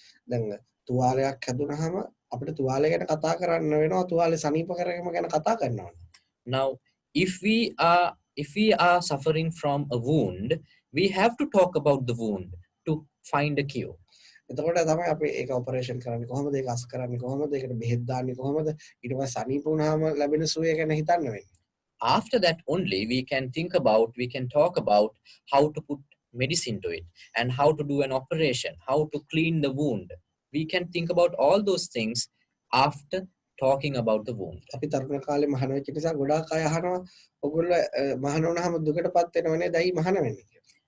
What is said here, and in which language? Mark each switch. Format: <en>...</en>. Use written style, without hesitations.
<si>දැන් තුවාලයක් හැදුනහම අපිට තුවාලය ගැන කතා කරන්න වෙනවා තුවාලේ සනීප කරගම ගැන කතා කරනවා.</si> <en>Now, if we are suffering from a wound, we have to talk about the wound to find a cure.</en> <si>එතකොට තමයි අපි ඒක ඔපරේෂන් කරන්නේ කොහොමද ඒක අස් කරන්නේ කොහොමද ඒකට බෙහෙත් දාන්නේ කොහොමද ඊට පස්සේ සනීප වුණාම ලැබෙන සුවය ගැන හිතන්න වෙන්නේ.</si> <en>After that only we can talk about how to put medicine to it and how to do an operation, how to clean the wound. We can think about all those things after talking about the wound.</en> <si>අපි තරුණ කාලේ මහාන වෙච්ච නිසා ගොඩාක් අය අහනවා ඔයගොල්ලෝ මහාන වුණාම දුකටපත් වෙනවනේ දැයි මහාන වෙන්නේ කියලා.</si>